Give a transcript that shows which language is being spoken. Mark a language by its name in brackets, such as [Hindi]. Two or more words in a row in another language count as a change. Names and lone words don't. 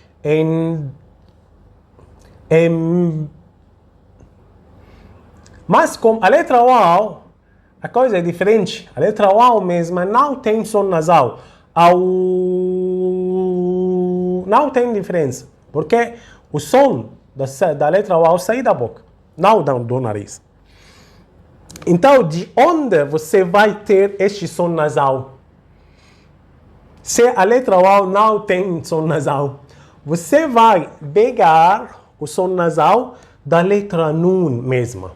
[Portuguese] Mas com a letra waw, a coisa é diferente. A letra waw mesma não tem som nasal. Não tem diferença. Porque o som da letra waw sai da boca, não do nariz. Então, de onde você vai ter este som nasal? Se a letra waw não tem som nasal, você vai pegar o som nasal da letra nun mesma.